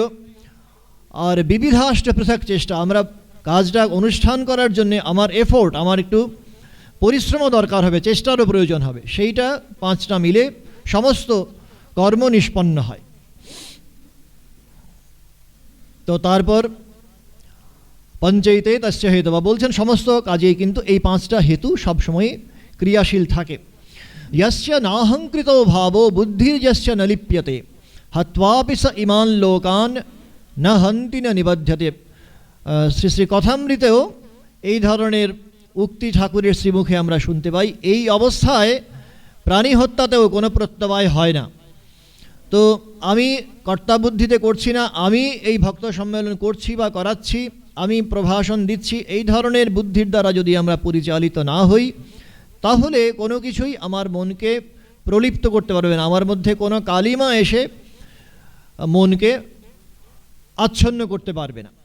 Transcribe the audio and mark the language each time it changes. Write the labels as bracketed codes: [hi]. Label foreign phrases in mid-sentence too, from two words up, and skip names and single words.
[bn] আর [sa] বিবিধাষ্ট পৃথক চেষ্টা, [bn] আমরা কাজটা অনুষ্ঠান করার জন্য আমার এফোর্ট, আমার একটু পরিশ্রমও দরকার হবে, চেষ্টারও প্রয়োজন হবে, সেইটা 5টা মিলে সমস্ত কর্ম নিষ্পন্ন হয়। তো তারপর [sa] পঞ্চৈতে তস্য হেতু, [bn] বা বলছেন সমস্ত কাজেই কিন্তু এই 5টা হেতু সবসময় ক্রিয়াশীল থাকে। [sa] यस्य नाहंकृतो भावो बुद्धिर्यस्य न लिप्यते हत्वापि स इमान लोकान न हन्ति न निबध्यते। [bn] শ্রী শ্রী কথামৃতেও এই ধরনের উক্তি ঠাকুরের শ্রীমুখে আমরা শুনতে পাই। এই অবস্থায় প্রাণী হত্যাতেও কোনো প্রত্যবায় হয় না। তো আমি কর্তাবুদ্ধিতে করছি না, আমি এই ভক্ত সম্মেলন করছি বা করাচ্ছি, আমি প্রভাষণ দিচ্ছি, এই ধরনের বুদ্ধির দ্বারা যদি আমরা পরিচালিত না হই, তাহলে কোনো কিছুই আমার মনকে প্রলিপ্ত করতে পারবে না, আমার মধ্যে কোনো কালিমা এসে মনকে আচ্ছন্ন করতে পারবে না।